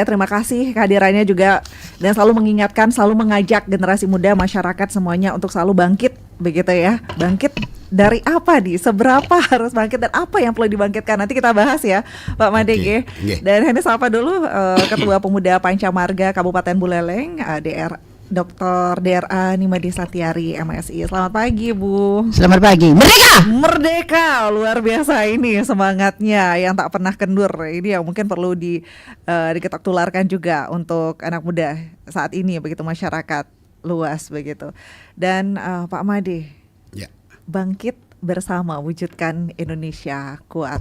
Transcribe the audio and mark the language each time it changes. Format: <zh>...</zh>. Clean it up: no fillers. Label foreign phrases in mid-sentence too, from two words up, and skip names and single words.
<id>Terima kasih kehadirannya juga, dan selalu mengingatkan, selalu mengajak generasi muda, masyarakat semuanya untuk selalu bangkit begitu ya. Bangkit dari apa nih? Seberapa harus bangkit dan apa yang perlu dibangkitkan? Nanti kita bahas ya Pak Made. Okay. Dan ini sapa dulu Ketua Pemuda Pancamarga Kabupaten Buleleng, Dr. DRA Nimade Satiari MSI. Selamat pagi Bu. Selamat pagi. Merdeka! Merdeka, luar biasa ini semangatnya yang tak pernah kendur. Ini yang mungkin perlu diketok tularkan juga untuk anak muda saat ini begitu, masyarakat luas begitu. Dan Pak Made, Ya. Bangkit bersama, wujudkan Indonesia kuat.</id>